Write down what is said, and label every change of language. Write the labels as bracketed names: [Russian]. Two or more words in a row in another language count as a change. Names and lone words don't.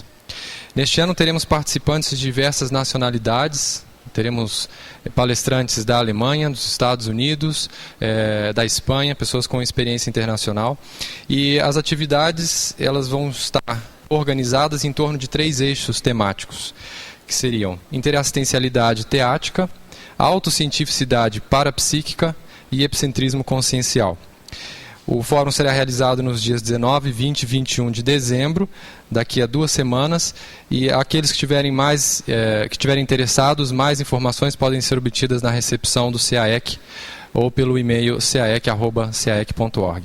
[Portuguese] Neste ano teremos participantes de diversas nacionalidades. Teremos palestrantes da Alemanha, dos Estados Unidos, da Espanha, pessoas com experiência internacional. E as atividades elas vão estar organizadas em torno de 3 eixos temáticos, que seriam interassistencialidade teática, autocientificidade parapsíquica e epicentrismo consciencial. O fórum será realizado nos dias 19, 20 e 21 de dezembro, daqui a 2 semanas, e aqueles que estiverem interessados, mais informações podem ser obtidas na recepção do CAEC ou pelo e-mail caec@caec.org.